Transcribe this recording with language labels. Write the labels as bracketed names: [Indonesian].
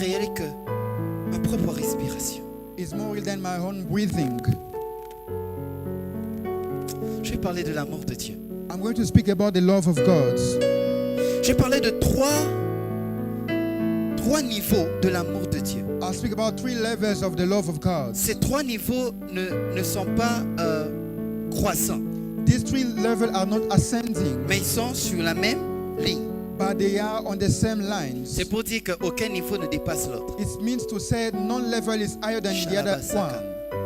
[French] réel que ma propre respiration. [English] It's more real than my own breathing. [French] Je vais parler de l'amour de Dieu. [English] I'm going to speak about the love of God. [French] Je vais parler de trois niveaux de l'amour de Dieu. [English] I'll speak about 3 levels of the love of God. [French] Ces 3 niveaux ne sont pas croissants, [English] These 3 levels are not ascending, [French] mais ils sont sur la même ligne. [English] but they are on the same lines. [French] C'est pour dire qu'aucun niveau ne dépasse l'autre. [English] It means to say none level is higher than the other one.